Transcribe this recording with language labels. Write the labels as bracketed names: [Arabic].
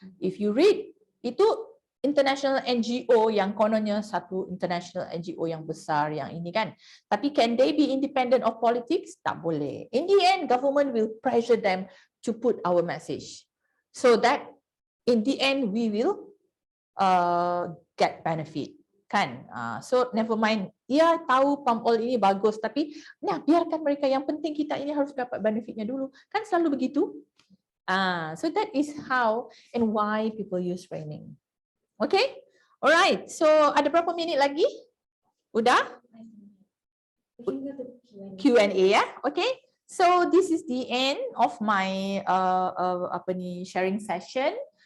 [English] If you read, [Malay] itu international NGO yang kononnya satu international NGO yang besar yang ini kan. Tapi [English] can they be independent of politics? [Malay] Tak boleh. [English] In the end, government will pressure them to put our message. So that in the end, we will get benefit. Kan? So never mind. [Malay] Ya tahu palm oil ini bagus tapi nah biarkan mereka, yang penting kita ini harus dapat benefitnya dulu. Kan selalu begitu. [English] So that is how and why people use framing. Okay? Alright. [Malay] So ada berapa minit lagi? Udah? [English] Q&A ya? Okay. So this is the end of my sharing session.